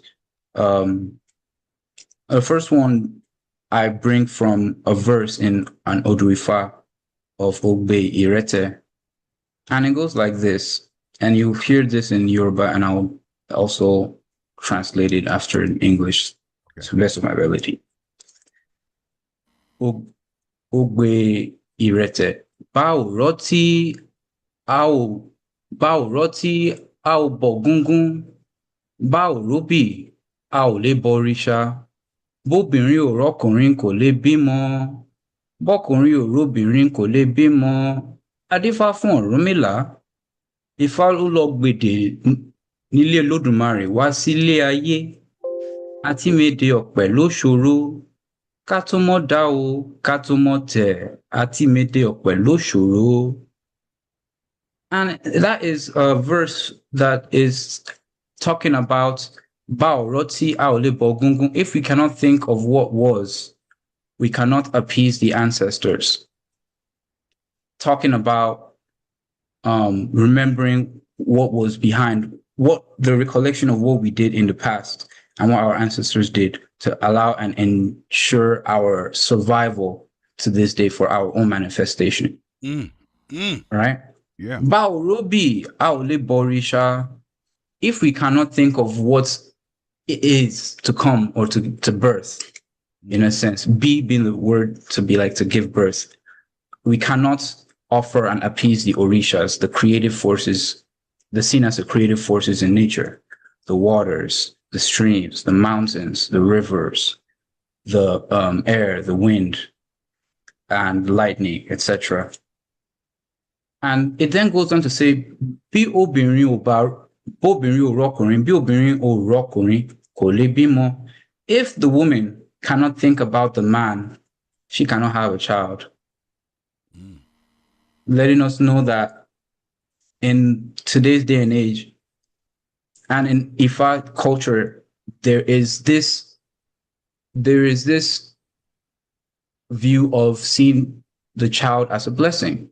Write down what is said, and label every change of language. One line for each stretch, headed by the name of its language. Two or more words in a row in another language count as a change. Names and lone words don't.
English: The first one I bring from a verse in an Oduifa of Ogbe Irete. And it goes like this. And you'll hear this in Yoruba, and I'll also translate it after in English to the best of my ability. Ogbe Irete.
Yoruba: Bao roti ao bogungun. Bao rubi ao le borisha. Bóbìnrin ò rọ́kùnrin kò lè bímọ. Bọ́kùnrin ò róbìnrin kò lè bímọ. Adífá fún Ọ̀rúnmìlà. Ifá ló lọ gbèdè nílé Olódùmarè wá sílé ayé. Àtímèdè ọ̀pẹ ló ṣòro. Ká tó mọ̀ dá o, ká tó mọ̀ tẹ̀. Àtímèdè ọ̀pẹ ló ṣòro.
English: And that is a verse that is talking about
Yoruba: Bao roti aole bogungun.
English: If we cannot think of what was, we cannot appease the ancestors. Talking about remembering what was behind, what the recollection of what we did in the past and what our ancestors did to allow and ensure our survival to this day for our own manifestation. Right? Yeah.
Yoruba: Bao robi aole borisha.
English: If we cannot think of what it is to come or to birth, in a sense, being the word to be like to give birth, we cannot offer and appease the orishas, the creative forces, the seen as the creative forces in nature, the waters, the streams, the mountains, the rivers, the air, the wind, and lightning, etc. And it then goes on to say,
Yoruba: Bí obìnrin ò bá bóbìnrin ò rọ́kùnrin, bí obìnrin ò rọ́kùnrin kò lè bímọ.
English: If the woman cannot think about the man, she cannot have a child. Letting us know that in today's day and age, and in Ifa culture, there is this view of seeing the child as a blessing.